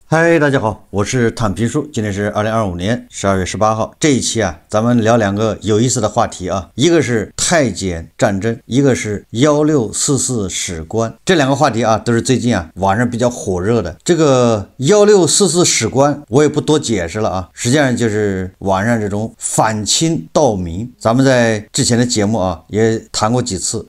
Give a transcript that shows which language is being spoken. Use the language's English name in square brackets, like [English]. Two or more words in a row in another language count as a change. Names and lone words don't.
[Chinese] 嗨，大家好，我是躺平叔，今天是2025年12月18号。这一期啊，咱們聊两個有意思的話題啊，一個是太監戰爭，一個是1644史官。這兩個話題啊，都是最近啊網上比較火熱的。這個1644史官，我也不多解釋了啊，實際上就是網上這種反清盜明。咱們在之前的節目啊也談過幾次。